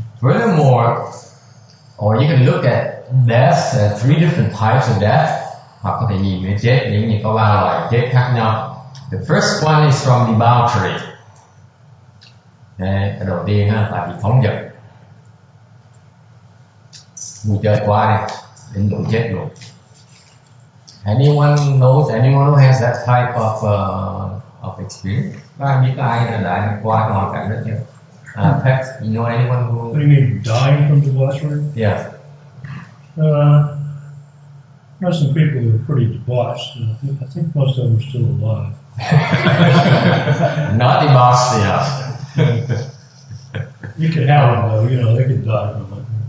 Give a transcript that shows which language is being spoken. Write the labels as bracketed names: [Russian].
[English] Furthermore, or you can look at death as three different types of death. [Vietnamese] Hoặc có thể nhìn về chết như có ba loại chết khác nhau. [English] The first one is from debauchery. [Vietnamese] Cái đầu tiên là bị phóng dật, vui chơi quá đi đến độ chết luôn. [English] Anyone who has that type of experience? [Vietnamese] Có ai biết ai là đã qua cái hoàn cảnh đó chưa? [English] Pet, you know anyone who? What do you mean, dying from debauchery? Yeah. There's some people who are pretty debauched. I think most of them are still alive. Not debauched enough. You can have them though, they can die from it.